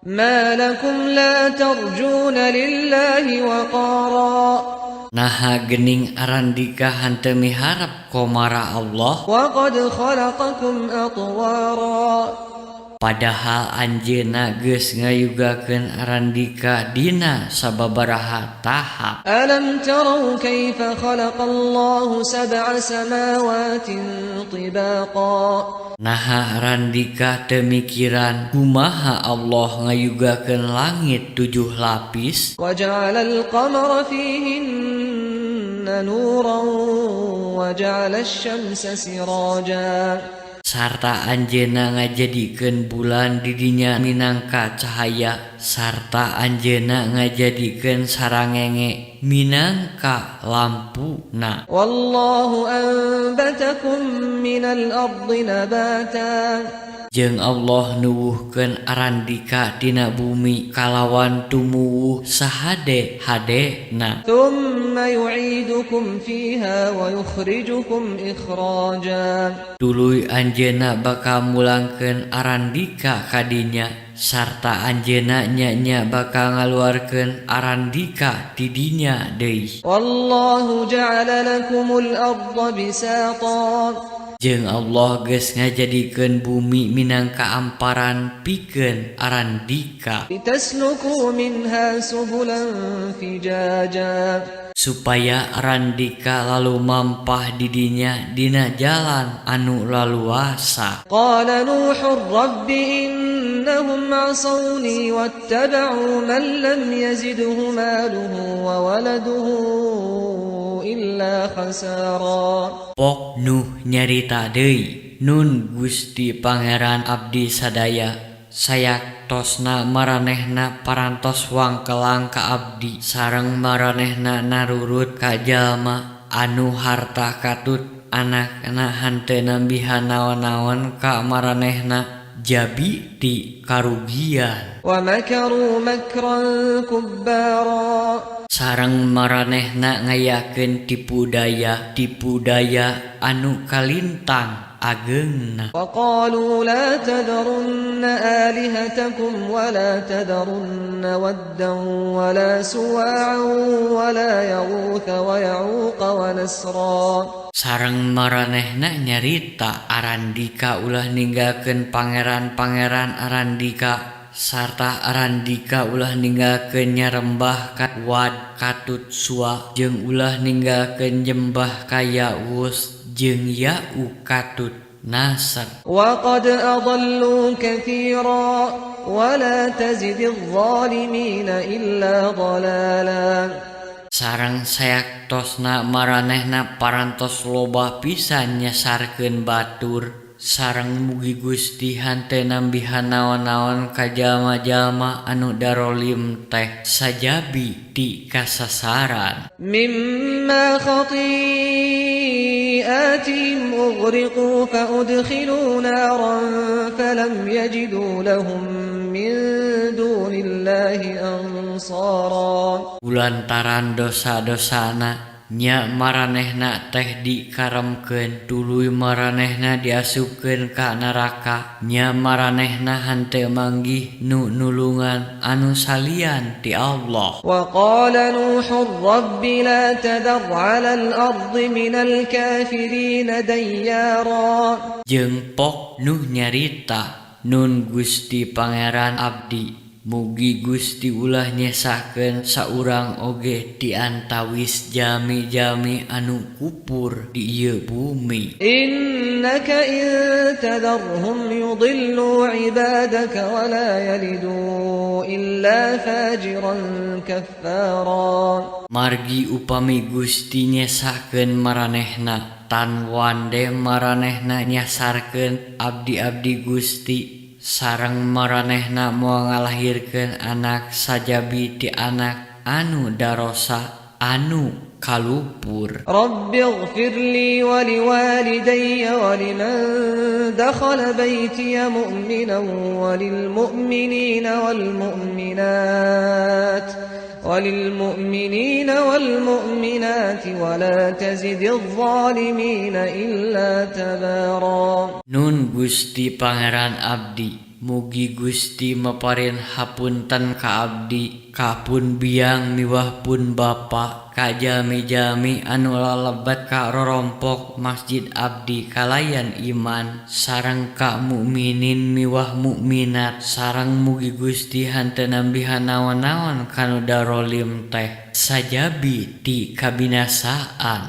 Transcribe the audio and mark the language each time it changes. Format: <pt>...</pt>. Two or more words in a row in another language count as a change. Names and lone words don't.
<ar>ما لكم لا ترجون لله وقارا.</ar> <su>Naha gening arandika hanteu miharep komara Allah.</su> <ar>وقد خلقكم أطوارا.</ar> <su>Padahal anjeunna geus ngayugakeun Arandika dina sababaraha tahap.</su> <ar>ألم تروا كيف خلق الله 7 سماوات طباقا</ar> <su>Naha Arandika teu mikiran kumaha Allah ngayugakeun langit 7 lapis.</su> <ar>وجعل القمر فيهن نورا وجعل الشمس سراجا</ar> <su>Sarta anjeunna ngajadikeun bulan di dinya minangka cahaya, sarta anjeunna ngajadikeun sarangenge minangka lampuna.</su> <ar>والله أنبتكم من الأرض نباتا</ar> <su>Jeung Allah nuwuhkeun Arandika dina bumi kalawan tumuwuh sahade-hadena.</su> <ar>ثم يعيدكم فيها ويخرجكم إخراجا</ar> <su>Tuluy anjeunna bakal mulangkeun Arandika ka dinya, sarta anjeunna nya bakal ngaluarkeun Arandika di dinya deui.</su> <ar>والله جعل لكم الأرض بساطا</ar> <su>Jeung Allah geus ngajadikeun bumi minangka amparan pikeun Arandika</su> <ar>لتسلكوا منها سبلا فجاجا</ar> <su>supaya Arandika lalu mampah di dinya dina jalan anu laluasa.</su> <ar>قال نوح رب إنهم عصوني واتبعوا من لم يزده ماله وولده إلا خسارا</ar> <su>Pok Nuh nyarita deui, Nun Gusti Pangeran abdi sadaya, sayaktosna maranehna parantos wangkelang ka abdi, sareng maranehna narurut ka jalma anu harta katut anakna henteu nambihan naon-naon ka maranehna, jabi ti karugian.</su> <ar>ومكروا مكرا كبارا</ar> <su>Sareng maranehna ngayakeun tipu daya anu kalintang ageungna.</su> <ar>وقالوا لا تذرن آلهتكم ولا تذرن ودا ولا سواعا ولا يغوث ويعوق ونسرا</ar> <su>Sareng maranehna nyarita Arandika ulah ninggalkeun pangeran-pangeran Arandika, sarta Arandika ulah ninggalkeun nyarembah ka Wad katut Suwa, jeung ulah ninggalkeun nyembah ka Yaus jeung Ya'u katut Nasr.</su> <ar>وقد أضلوا كثيرا ولا تزد الظالمين إلا ضلالا</ar> <su>Sareng sayaktosna maranehna parantos loba pisan nyasarkeun batur, sareng mugi Gusti henteu nambihan naon-naon ka jalma-jalma anu darolim teh sajabi ti kasasaran.</su> <ar>مما خطيئاتهم أغرقوا فأدخلوا نارا فلم يجدوا لهم من دون الله أنصارا</ar> <su>Ulantaran dosa-dosana nya maranehna teh dikaremkeun, tuluy maranehna diasupkeun ka neraka, nya maranehna henteu manggih nu nulungan anu salian ti Allah.</su> <ar>وقال نوح رب لا تذر على الأرض من الكافرين ديارا</ar> <su>Jeung Pok Nuh nyarita, Nun Gusti Pangeran abdi, mugi Gusti ulah nyesakeun saurang oge ti antawis jami-jami anu kupur di ieu bumi.</su> <ar>إنك إن تذرهم يضلوا عبادك ولا يلدوا إلا فاجرا كفارا</ar> <su>Margi upami Gusti nyesakeun maranehna, tan wande maranehna nyasarkeun abdi-abdi Gusti, sareng maranehna moal ngalahirkeun anak sajabi ti anak anu darosa anu kalupur.</su> <ar>رب اغفر لي ولوالدي ولمن دخل بيتي مؤمنا وللمؤمنين والمؤمنات ولا تزد الظالمين إلا تبارا</ar> <su>Nun Gusti Pangeran abdi, Mugi Gusti maparin hapunten ka abdi, kapun biang miwah pun bapa, ka jami-jami anu lalebat ka rorompok masjid abdi kalayan iman, sareng ka mukminin miwah mukminat, sareng mugi Gusti hanteu nambihan naon-naon kanu darolim teh sajabi ti kabinasaan.</su>